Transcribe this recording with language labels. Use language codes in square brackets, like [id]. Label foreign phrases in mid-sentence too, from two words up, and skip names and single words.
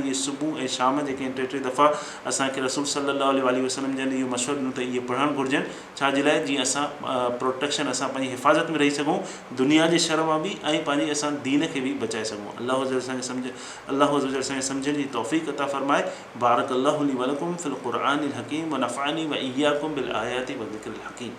[sd] इहे सुबुह ऐं शाम जेके आहिनि 3 दफ़ा असांखे रसूल [ar] صلى الله عليه وسلم [sd] जन इहो मशवरो ॾिनो त इहे पढ़णु घुरिजनि। छाजे लाइ? जीअं असां प्रोटेक्शन, असां पंहिंजी हिफ़ाज़त में रही सघूं दुनिया जे शर मां बि, ऐं पंहिंजी असां दीन खे बि बचाए सघूं। [ar] الله عز وجل [sd] असांखे सम्झण जी तौफ़ीक़ अता फ़रमाए। [ar] بارك الله لي ولكم في القرآن الحكيم ونفعني وإياكم بالآيات والذكر الحكيم.